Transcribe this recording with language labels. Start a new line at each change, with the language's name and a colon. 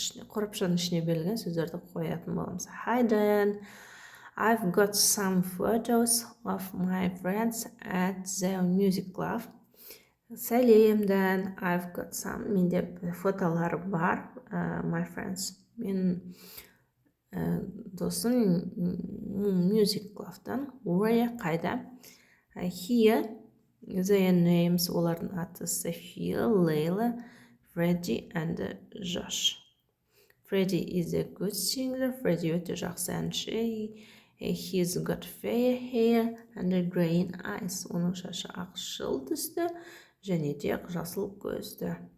Kazakh: Қорапшаның ішіне берілген сөздерді қоятын боламыз.
English: Hi Dan, I've got some photos of my friends at the music club.
Kazakh: Сәлем
English: Dan, I've got some.
Kazakh: Менде фотолар бар,
English: my friends.
Kazakh: Мен досым music club'тан.
English: Where, қайда? Here, their names,
Kazakh: олардың аты
English: София, Лейла, Freddie and Josh. Freddie is a good singer.
Kazakh: Freddie өте жақсы әнші.
English: He's got fair hair and green eyes.
Kazakh: Оның шашы ақшыл түсті және де жасыл көзді.